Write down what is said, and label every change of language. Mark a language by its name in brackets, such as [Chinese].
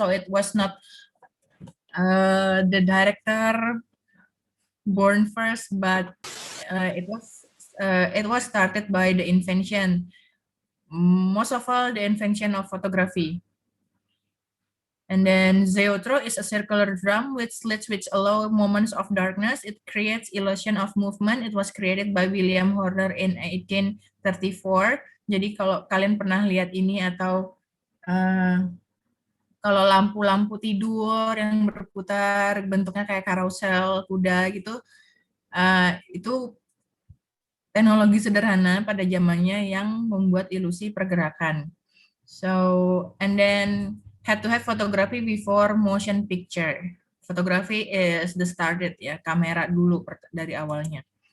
[English] So it was not the director born first, but it was started by the invention. Most of all, the invention of photography. And then zoetrope is a circular drum with slits which allow moments of darkness. It creates illusion of movement. It was created by William Horner in 1834. [Indonesian] Jadi kalau kalian pernah lihat ini atau kalau lampu-lampu tidur yang berputar bentuknya kayak karusel kuda gitu, itu teknologi sederhana pada zamannya yang membuat ilusi pergerakan. [English] So, and then head-to-head photography before motion picture. Photography is the started ya, [Indonesian] kamera dulu dari awalnya.